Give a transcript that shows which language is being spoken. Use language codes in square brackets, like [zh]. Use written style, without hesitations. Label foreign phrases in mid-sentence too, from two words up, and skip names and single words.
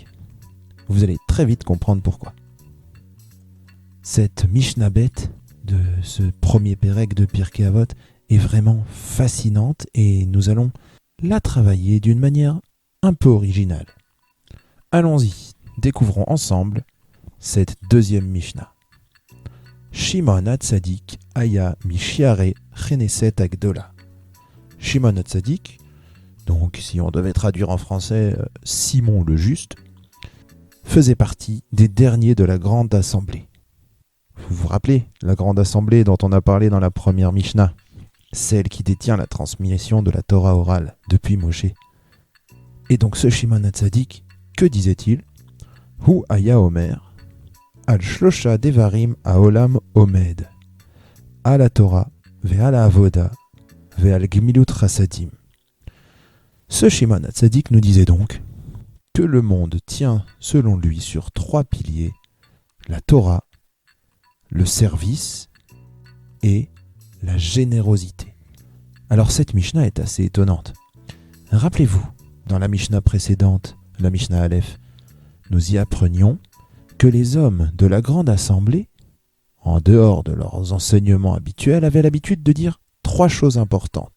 [fr] Vous allez très vite comprendre pourquoi. Cette Mishnah bête de ce premier Pérec de Pirkei Avot est vraiment fascinante et nous allons la travailler d'une manière un peu originale. Allons-y, découvrons ensemble cette deuxième Mishnah. [he] שמעון הצדיק היה משירי כנסת הגדולה. Shimon HaTzadik, [fr] donc si on devait traduire en français Simon le Juste, faisait partie des derniers de la Grande Assemblée. Vous vous rappelez la Grande Assemblée dont on a parlé dans la première Mishnah, celle qui détient la transmission de la Torah orale depuis Moshe. Et donc ce Shimon HaTzadik, que disait-il? [he] הוא היה אומר על שלושה דברים העולם עומד, על התורה ועל העבודה ועל גמילות חסדים. [fr] Ce Shimon HaTzadik nous disait donc que le monde tient, selon lui, sur 3 piliers, la Torah, le service et la générosité. Alors cette Mishnah est assez étonnante. Rappelez-vous, dans la Mishnah précédente, la [he] משנה אלף, [fr] nous y apprenions que les hommes de la Grande Assemblée, en dehors de leurs enseignements habituels, avaient l'habitude de dire 3 choses importantes.